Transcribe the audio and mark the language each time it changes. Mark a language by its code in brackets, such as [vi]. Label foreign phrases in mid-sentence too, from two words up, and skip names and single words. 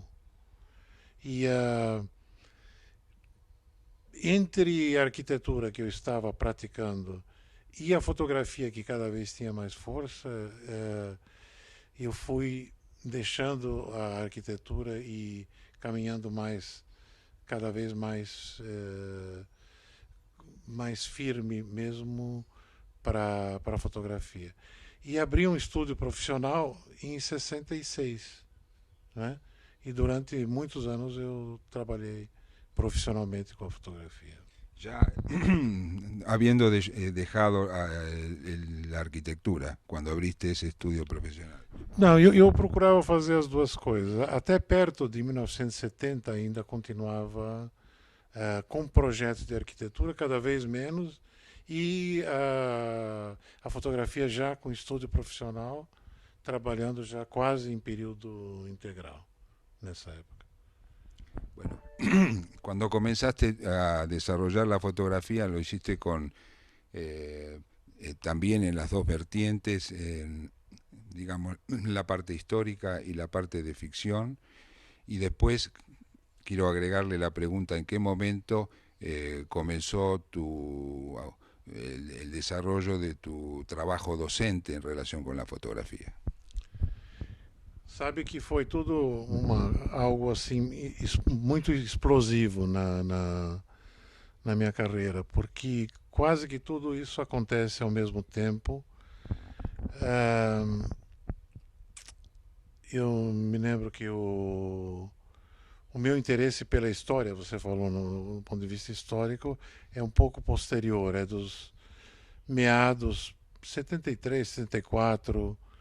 [pt] E entre a arquitetura que eu estava praticando e a fotografia, que cada vez tinha mais força, eu fui deixando a arquitetura e caminhando cada vez mais firme mesmo para a fotografia. e abri um estúdio profissional em 66, né? E durante muitos anos eu trabalhei profissionalmente com a fotografia. [es] Ya habiendo dejado la arquitectura, cuando abriste ese estudio profesional. [pt] Não, eu procurava fazer as duas coisas. Até perto de 1970 ainda continuava com projetos de arquitetura, cada vez menos, e a fotografia já com estúdio profissional, trabalhando já quase em período integral nessa época. [es] Bueno, cuando comenzaste a desarrollar la fotografía, lo hiciste con también en las dos vertientes, digamos, la parte histórica y la parte de ficción. Y después quiero agregarle la pregunta, ¿en qué momento comenzó el desarrollo de tu trabajo docente en relación con la fotografía? [pt] Sabe que foi tudo algo assim muito explosivo na minha carreira, porque quase que tudo isso acontece ao mesmo tempo. Eu me lembro que o meu interesse pela história, você falou no ponto de vista histórico, é um pouco posterior, é dos meados 73, 74,